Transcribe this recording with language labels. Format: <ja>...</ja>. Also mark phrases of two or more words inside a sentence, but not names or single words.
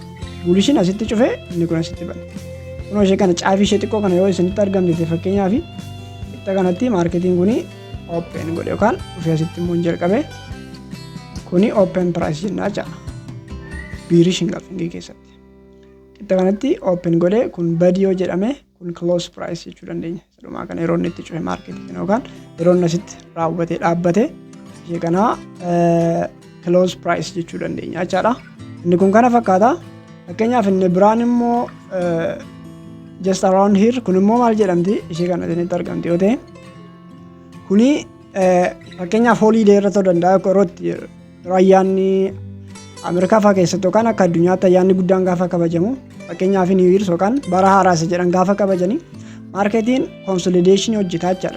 <om>Bullishiin asitti cufe inni kun asitti bane. Kunoo ishee kana caafii ishee xiqqoo kana yoo isinitti argamte fakkeenyaaf qixa kanatti maarketiin kuni open godhe yookaan dhufee asitti immoo jalqabe kuni</om> <en>open price</en> <om>jenna jechaadha.</om> <en>Birish engulfing</en> <om>keessatti. Qixa kanatti open godhe kun badi yoo jedhame kun</om> <en>close price</en> <om>jechuu dandeenya. Dhumaa kana yeroo inni itti cufe maarketii kana yookaan yeroo inni asitti raawwatee dhaabbate ishee kana</om> <en>close price</en> <om>jechuu dandeenya jechaadha. Inni kun kana fakkaata. Fakkeenyaaf inni biraan immoo</om> <en>just around here</en> <om>kun immoo maal jedhamti ishee kana isinitti argamti yoo ta'e kuni fakkeenyaaf holiday irra ta'uu danda'a yerootti ayyaanni Ameerikaa fa'aa keessatti yookaan akka addunyaatti ayyaanni guddaan gaafa kabajamu fakkeenyaaf New Year yookaan bara haaraa jedhan gaafa kabajanii maarketiin consolidation hojjeta jechaadha.</om>